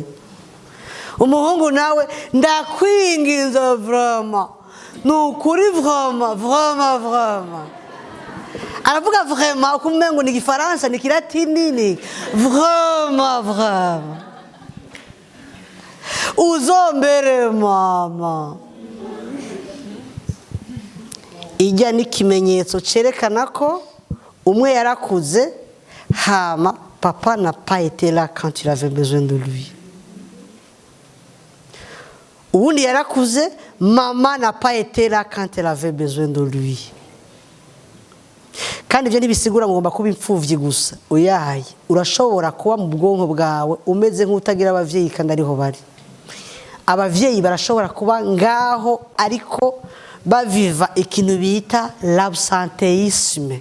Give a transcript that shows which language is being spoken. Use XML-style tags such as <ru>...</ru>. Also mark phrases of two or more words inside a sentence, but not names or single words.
<rn>Umuhungu nawe ndakwinginze vraiment nukuri vraiment aravuga vraiment ukumengo ni gifaransa ni kilatini ni vraiment uzombere mama. Ijya ni kimenyetso cerekana ko umwe yarakuze hama</rn> <fr>papa n'a pas été là quand il avait besoin de lui.</fr> <rn>ubundi yarakuze,</rn> <fr>maman n'a pas été là quand elle avait besoin de lui.</fr> <rn>Kandi ibyo ntibisigura ngo ngomba kuba imfuvyi gusa. Oyaye, urashobora kuba mu bwonko bwawe umeze nk'utagira abavyeyi kandi ariho bari. Abavyeyi barashobora kuba ngaho ariko baviva ikintu bita l'absentéisme.</rn>